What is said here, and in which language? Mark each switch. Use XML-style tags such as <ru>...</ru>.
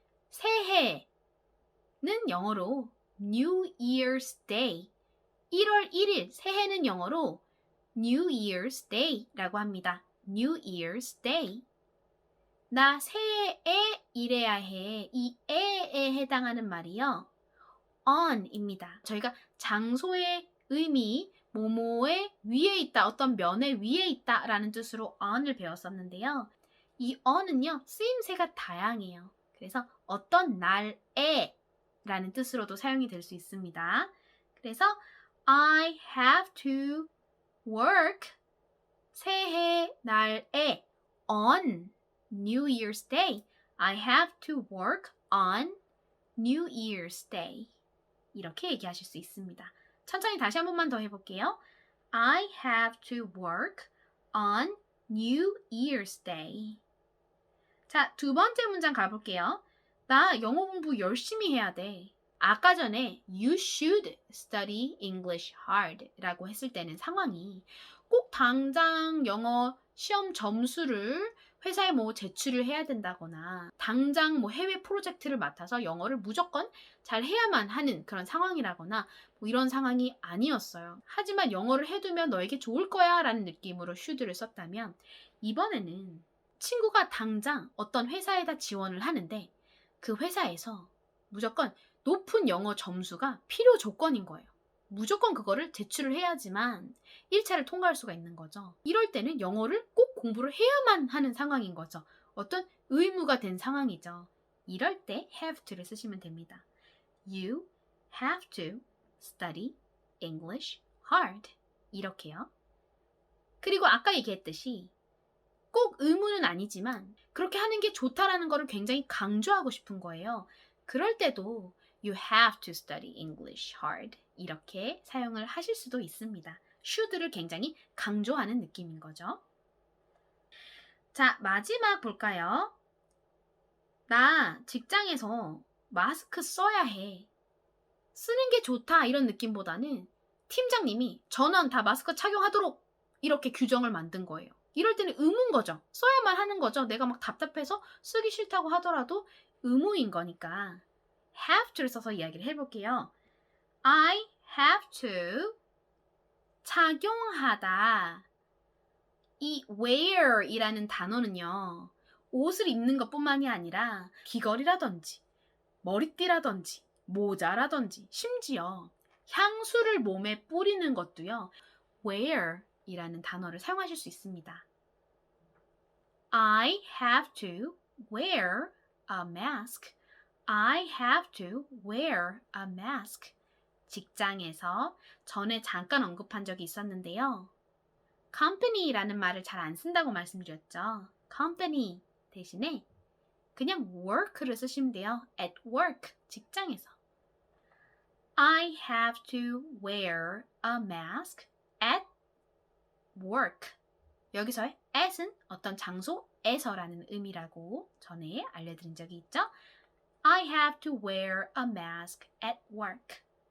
<ko>새해는 영어로</ko> <en>New Year's Day.</en> <ko>1월 1일 새해는 영어로</ko> <en>New Year's Day</en> <ko>라고 합니다.</ko> <en>New Year's Day.</en> <ko>나 새해에 일해야 해. 이 에에 해당하는 말이요. on입니다. 저희가 장소의 의미, 뭐뭐의 위에 있다, 어떤 면의 위에 있다 라는 뜻으로 on을 배웠었는데요. 이 on은요, 쓰임새가 다양해요. 그래서 어떤 날에 라는 뜻으로도 사용이 될 수 있습니다.</ko> <en>그래서 I have to work</en> <ko>새해 날에</ko> <en>on New Year's Day. I have to work on New Year's Day.</en> <ko>이렇게 얘기하실 수 있습니다. 천천히 다시 한 번만 더 해볼게요.</ko> <en>I have to work on New Year's Day.</en> <ko>자, 두 번째 문장 가볼게요. 나 영어 공부 열심히 해야 돼. 아까 전에</ko> <en>you should study English hard</en> <ko>라고 했을 때는 상황이 꼭 당장 영어 시험 점수를 회사에 뭐 제출을 해야 된다거나 당장 뭐 해외 프로젝트를 맡아서 영어를 무조건 잘 해야만 하는 그런 상황이라거나 뭐 이런 상황이 아니었어요. 하지만 영어를 해두면 너에게 좋을 거야 라는 느낌으로 should를 썼다면 이번에는 친구가 당장 어떤 회사에다 지원을 하는데 그 회사에서 무조건 높은 영어 점수가 필요 조건인 거예요. 무조건 그거를 제출을 해야지만 1차를 통과할 수가 있는 거죠. 이럴 때는 영어를 꼭 공부를 해야만 하는 상황인 거죠. 어떤 의무가 된 상황이죠. 이럴 때 have to를 쓰시면 됩니다.</ko> <en>You have to study English hard.</en> <ko>이렇게요. 그리고 아까 얘기했듯이 꼭 의무는 아니지만 그렇게 하는 게 좋다라는 거를 굉장히 강조하고 싶은 거예요. 그럴 때도</ko> <en>You have to study English hard.</en> <ko>이렇게 사용을 하실 수도 있습니다. should를 굉장히 강조하는 느낌인 거죠. 자, 마지막 볼까요? 나 직장에서 마스크 써야 해. 쓰는 게 좋다 이런 느낌보다는 팀장님이 전원 다 마스크 착용하도록 이렇게 규정을 만든 거예요. 이럴 때는 의무인 거죠. 써야만 하는 거죠. 내가 막 답답해서 쓰기 싫다고 하더라도 의무인 거니까 have to를 써서 이야기를 해볼게요.</ko> <en>I have to</en> <ko>착용하다. 이 wear이라는 단어는요. 옷을 입는 것뿐만이 아니라 귀걸이라든지 머리띠라든지 모자라든지 심지어 향수를 몸에 뿌리는 것도요. wear이라는 단어를 사용하실 수 있습니다.</ko> <en>I have to wear a mask. I have to wear a mask.</en> <ko>직장에서 전에 잠깐 언급한 적이 있었는데요. company라는 말을 잘 안 쓴다고 말씀드렸죠. company 대신에 그냥 work를 쓰시면 돼요.</ko> <en>at work,</en> <ko>직장에서.</ko> <en>I have to wear a mask at work.</en> <ko>여기서의 at은 어떤 장소에서라는 의미라고 전에 알려드린 적이 있죠.</ko> <en>I have to wear a mask at work.</en>